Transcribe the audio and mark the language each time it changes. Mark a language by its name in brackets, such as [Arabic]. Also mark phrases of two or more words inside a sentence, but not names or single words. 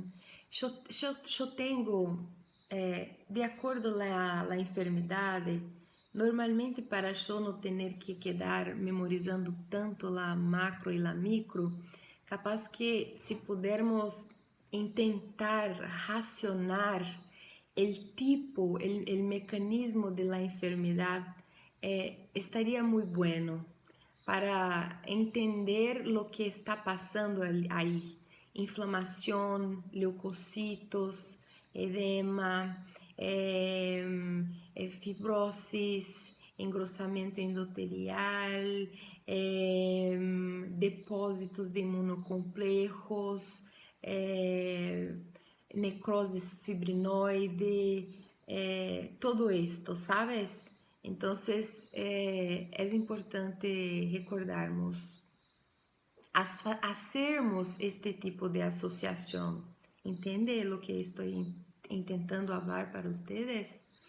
[Portuguese] Eu tenho, de acordo com a enfermidade, normalmente para eu não ter que quedar memorizando tanto a macro e a micro, capaz que se pudermos tentar racionar o tipo, o mecanismo [Spanish] de la [Portuguese] enfermidade, estaria muito bueno para entender [Spanish] lo que está [Portuguese] passando aí. Inflamação, [Spanish] leucocitos, edema, fibrosis, engrossamento endotelial, depósitos de imunocomplejos, necrosis fibrinoide, todo esto, ¿sabes? Entonces, es importante recordarmos, hacermos este tipo de asociación. ¿Entiende lo que estoy intentando hablar para ustedes?